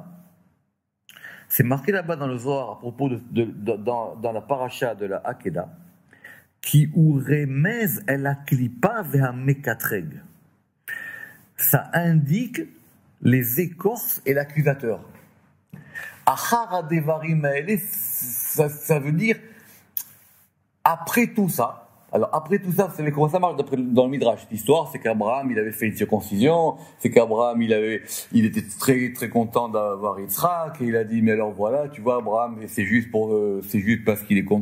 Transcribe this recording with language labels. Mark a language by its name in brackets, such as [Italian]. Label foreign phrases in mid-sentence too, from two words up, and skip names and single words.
[French] C'est marqué là-bas dans le Zohar à propos dans la paracha de la Akeda, qui [Hebrew] ורמז אל הקליפה והמקטרג. [French] Ça indique les écorces et l'accusateur. [Hebrew] אחר הדברים האלה, [French] ça veut dire après tout ça. Alors après tout ça, vous savez comment ça marche dans le Midrash. L'histoire, c'est qu'Abraham, il avait fait une circoncision, c'est qu'Abraham, il était très très content d'avoir Yitzhak, et il a dit mais alors voilà, tu vois Abraham, c'est juste parce qu'il est content.